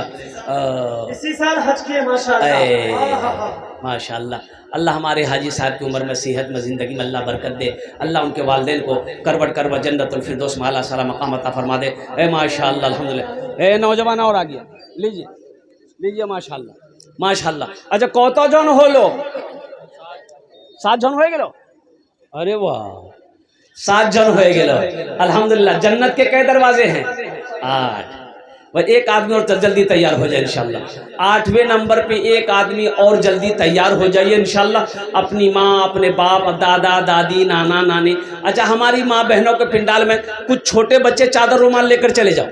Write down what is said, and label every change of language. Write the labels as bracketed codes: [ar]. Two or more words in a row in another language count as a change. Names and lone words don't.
[ur] اسی سال حج کیے ماشاءاللہ. ماشاءاللہ. اللہ ہمارے حاجی صاحب کی عمر میں صحت میں زندگی میں اللہ برکت دے. اللہ ان کے والدین کو کروٹ کروٹ جنت الفردوس میں اعلیٰ سلام مقام عطا فرما دے. اے ماشاءاللہ الحمدللہ. اے نوجوان اور آ گیا, لیجیے لیجیے ماشاءاللہ ماشاءاللہ. [bn] اچھا কত জন হলো? 7 জন হয়ে গেল. [ur] ارے واہ [bn] 7 জন হয়ে গেল الحمدللہ. [ur] جنت کے کئی دروازے ہیں؟ 8. وہ ایک آدمی اور جلدی تیار ہو جائے انشاءاللہ. 8ویں نمبر پہ ایک آدمی اور جلدی تیار ہو جائیے انشاءاللہ. اپنی ماں, اپنے باپ, دادا دادی, نانا نانی. اچھا ہماری ماں بہنوں کے پنڈال میں کچھ چھوٹے بچے چادر رومال لے کر چلے جاؤ.